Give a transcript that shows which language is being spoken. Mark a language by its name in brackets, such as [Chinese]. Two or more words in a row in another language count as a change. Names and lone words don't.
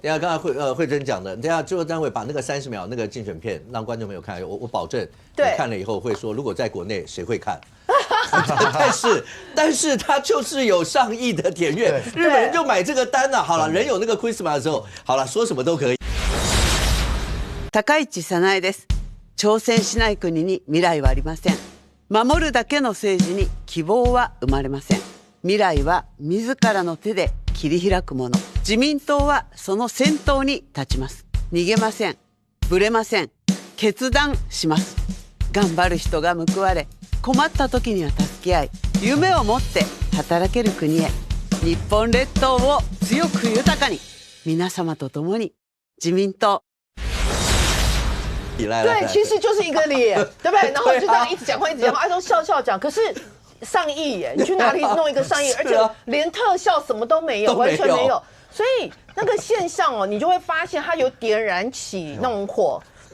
[Chinese] 等下刚才慧珍讲的，等下制作单位把那个30秒那个竞选片让观众朋友看，我保证你看了以后会说，如果在国内谁会看？但是他就是有上亿的点阅，日本人就买这个单了。好了，人有那个 Christmas 的时候，好了，说什么都可以。 [Japanese] 高市早苗です。挑戦しない国に未来はありません。守るだけの政治に希望は生まれません。未来は自らの手で切り開くもの。自民党はその先頭に立ちます。逃げません。ぶれません。決断します。頑張る人が報われ、困った時には助け合い、夢を持って働ける国へ。日本列島を強く豊かに。皆様と共に自民党。 [Chinese] 对，其实就是一个脸，对不对？然后就这样一直讲话，都笑讲。可是上亿耶，你去哪里弄一个上亿？而且连特效什么都没有，完全没有。所以那个现象哦，你就会发现它有点燃起那种火。